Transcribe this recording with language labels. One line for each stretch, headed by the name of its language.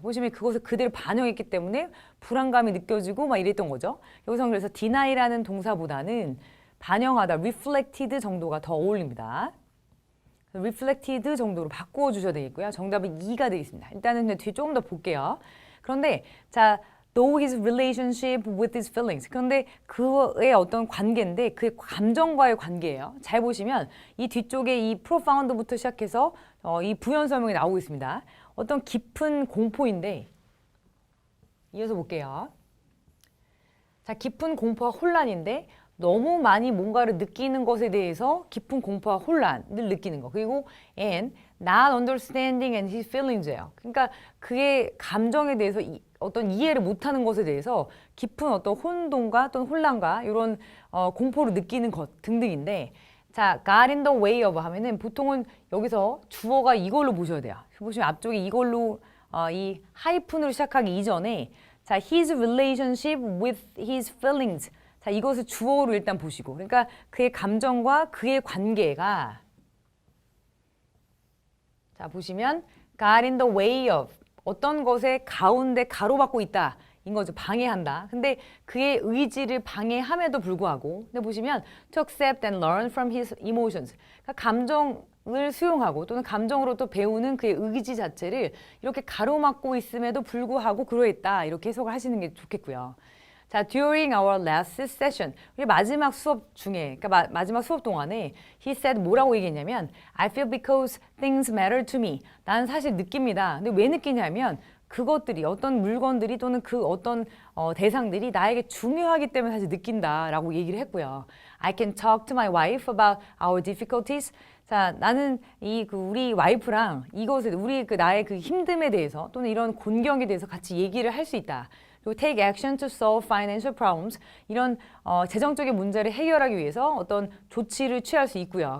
Korean: 보시면 그것을 그대로 반영했기 때문에 불안감이 느껴지고 막 이랬던 거죠. 여기서 그래서 deny라는 동사보다는 반영하다, reflected 정도가 더 어울립니다. reflected 정도로 바꾸어 주셔야 되겠고요. 정답은 2가 되겠습니다. 일단은 뒤에 조금 더 볼게요. 그런데 자,
English: though his relationship with his feelings.
Korean: 그런데 그의 어떤 관계인데 그의 감정과의 관계예요. 잘 보시면 이 뒤쪽에 이 profound부터 시작해서 이 부연 설명이 나오고 있습니다. 어떤 깊은 공포인데 이어서 볼게요. 자, 깊은 공포와 혼란인데 너무 많이 뭔가를 느끼는 것에 대해서 깊은 공포와 혼란을 느끼는 거. 그리고
English: and not understanding and his feelings예요.
Korean: 그러니까 그의 감정에 대해서 어떤 이해를 못하는 것에 대해서 깊은 어떤 혼돈과 또는 혼란과 이런 공포를 느끼는 것 등등인데 자,
English: got in the way of
Korean: 하면은 보통은 여기서 주어가 이걸로 보셔야 돼요. 보시면 앞쪽에 이걸로 이 하이픈으로 시작하기 이전에 자,
English: his relationship with his feelings.
Korean: 자, 이것을 주어로 일단 보시고 그러니까 그의 감정과 그의 관계가 자, 보시면
English: got in the way of
Korean: 어떤 것에 가운데 가로막고 있다. 인 거죠. 방해한다. 근데 그의 의지를 방해함에도 불구하고 근데 보시면
English: to accept and learn from his emotions.
Korean: 그러니까 감정을 수용하고 또는 감정으로 또 배우는 그의 의지 자체를 이렇게 가로막고 있음에도 불구하고 그러했다. 이렇게 해석을 하시는 게 좋겠고요.
English: 자, during our last session,
Korean: 우리 마지막 수업 중에, 그러니까 마지막 수업 동안에
English: he said
Korean: 뭐라고 얘기했냐면
English: I feel because things matter to me.
Korean: 나는 사실 느낍니다. 근데 왜 느끼냐면 그것들이 어떤 물건들이 또는 그 어떤 대상들이 나에게 중요하기 때문에 사실 느낀다라고 얘기를 했고요.
English: I can talk to my wife about our difficulties.
Korean: 자, 나는 우리 와이프랑 이것에 우리 나의 그 힘듦에 대해서 또는 이런 곤경에 대해서 같이 얘기를 할 수 있다. 그리고
English: take action to solve financial problems.
Korean: 이런 재정적인 문제를 해결하기 위해서 어떤 조치를 취할 수 있고요.